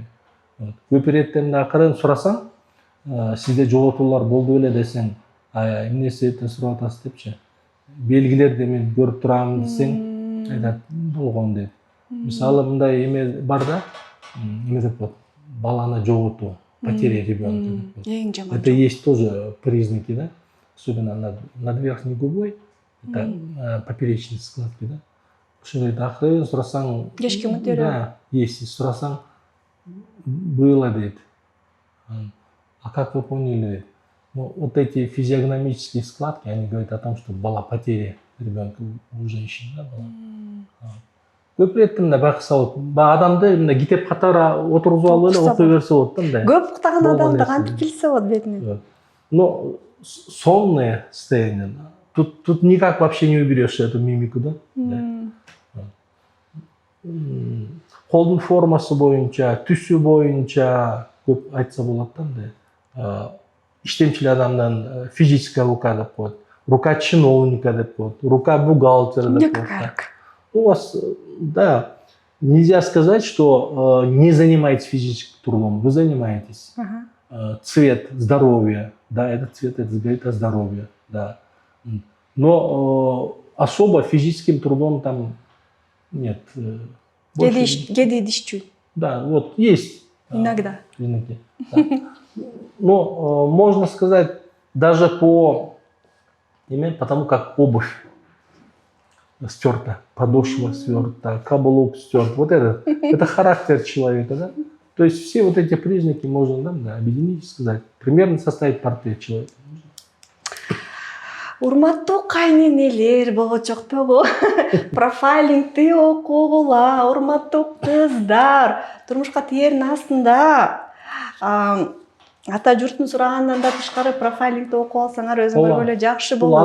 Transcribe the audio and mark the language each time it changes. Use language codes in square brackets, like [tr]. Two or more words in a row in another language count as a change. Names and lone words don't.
[ky] Көп иретте мындай акырын сурасаң, сизде жоготуулар болду беле десең, эмнеси деп сурап атасыз депчи. Белгилерди мен көрүп турам десең, айтат, болгон дейт. Мисалы, мындай эме бар да, эме деп коет, баланы жоготуу, [ru] потеря ребенка [ky] деп коет. Эң жаман. [ru] Это есть тоже признаки, да, особенно над верхней губой, это поперечные складки, да. [ky] Ошондойду акырын сурасаң, Кечки материя. [ru] Да, если сурасаң, было дейт. А как вы поняли, дейт? Ну, вот эти физиогномические складки, они говорят о том, что была потеря ребенка у женщины, да, была. [ky] Көп иретте мындай байкаса болот. Адамды мындай китеп катары отургузуп алып эле окуй берсе болот да мындай. Көп уктаган адамды кантип билсе болот бетинен? [ru] Но сонное состояние. Тут никак вообще не уберешь эту мимику, да? [ky] Колдун формасы боюнча, түсү боюнча көп айтса болот да мындай. Иштемчил адамдын [ru] физическая рука [ky] деп коет, [ru] рука чиновника [ky] деп коет, [ru] рука бухгалтера [ky] деп коет. [ru] У вас, да, нельзя сказать, что не занимаетесь физическим трудом, вы занимаетесь. Цвет здоровья, да, этот цвет, это говорит о здоровье, да. Но особо физическим трудом там нет. [ky] Кээде идишчү. [ru] Да, вот есть. Иногда. Признаки. Да. Но можно сказать, даже потому как обувь стерта, подошва стерта, каблук стерт. Вот это характер человека, да? То есть все вот эти признаки можно, да, объединить и сказать. Примерно составить портрет человека. [ky] Урматтуу кайненелер болочоктобу, профайлингди окугула, урматтуу кыздар, турмушка тиердин астында. Ата журттун сурагандан да тышкары профайлингди окуп алсаңар өзүңөр эле жакшы болот.